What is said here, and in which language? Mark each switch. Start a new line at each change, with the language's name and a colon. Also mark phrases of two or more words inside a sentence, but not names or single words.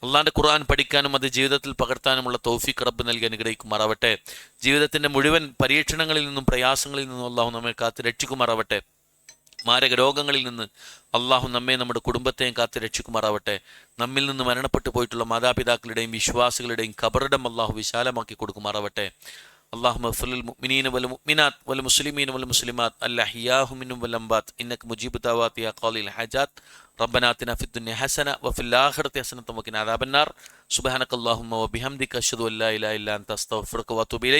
Malayalam: അള്ളാഹിൻ്റെ ഖുർആൻ പഠിക്കാനും അത് ജീവിതത്തിൽ പകർത്താനുമുള്ള തൗഫീഖ് റബ്ബ് നൽകി അനുഗ്രഹിക്കുമാറാവട്ടെ. ജീവിതത്തിൻ്റെ മുഴുവൻ പരീക്ഷണങ്ങളിൽ നിന്നും പ്രയാസങ്ങളിൽ നിന്നും അള്ളാഹു നമ്മെ കാത്ത് രക്ഷിക്കുമാറാവട്ടെ. മാരക രോഗങ്ങളിൽ നിന്ന് അള്ളാഹു നമ്മെ നമ്മുടെ കുടുംബത്തെയും കാത്ത് രക്ഷിക്കുമാറാവട്ടെ. നമ്മിൽ നിന്ന് മരണപ്പെട്ടു പോയിട്ടുള്ള മാതാപിതാക്കളുടെയും വിശ്വാസികളുടെയും ഖബറിടം അള്ളാഹു വിശാലമാക്കി കൊടുക്കുമാറാവട്ടെ.
Arabic: اللهم اغفر للمؤمنين والمؤمنات والمسلمين والمسلمات الأحياء منهم والأموات إنك مجيب الدعوات يا قاضي الحاجات. ربنا آتنا في الدنيا حسنة وفي الآخرة حسنة وقنا عذاب النار. سبحانك اللهم وبحمدك أشهد أن لا إله إلا أنت أستغفرك وأتوب إليك.